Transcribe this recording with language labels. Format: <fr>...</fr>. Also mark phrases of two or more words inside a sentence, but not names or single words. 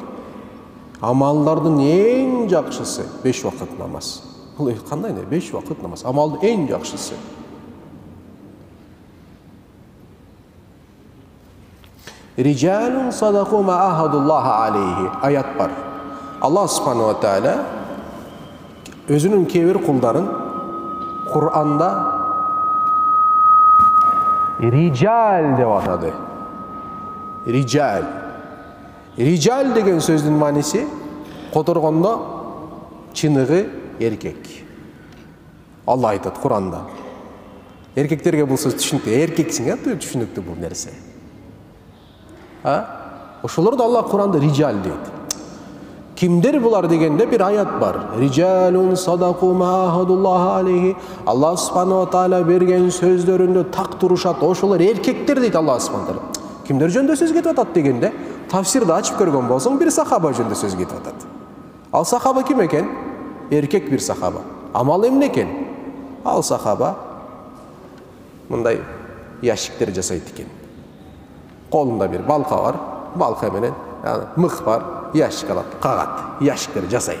<ky>Амалдардын эң жакшысы 5 вакыт намаз. Бул кандай не? 5 вакыт намаз. Амалдын эң жакшысы.</ky> <ar>رجال صدقوا ما عاهدوا الله عليه.</ar> <ky>Аят бар.</ky> <ar>الله سبحانه وتعالى</ar> <ky>өзүнүн кээ-бир кулдарын Кур'анда рижал деп атады. Рижал. Рижал деген сөздүн мааниси которгондо чыныгы эркек. Алла айтат Кур'анда. Эркектерге бул сөз түшүнүктүү. Эркексиң, түшүнүктүү бул нерсе. Ошолорду Алла Кур'анда рижал дейт. Кимдер булар дегенде бир аят бар.</ky> <ar>رجال صدقوا ما عاهدوا الله عليه. الله سبحانه وتعالى</ar> <ky>берген сөздөрүндө так турушат. Ошолор эркектер дейт</ky> <ar>الله سبحانه وتعالى.</ar> <ky>Кимдер жөнүндө сөз кетип атат дегенде, тафсирди ачып көргөн болсоң, бир сахаба жөнүндө сөз кетип атат. Ал сахаба ким экен? Эркек бир сахаба. Амал эмне экен? Ал сахаба мындай ящиктер жасайт экен. Колунда бир балка бар, балка менен мык бар, ящик алат, кагат, ящиктер жасайт.</ky>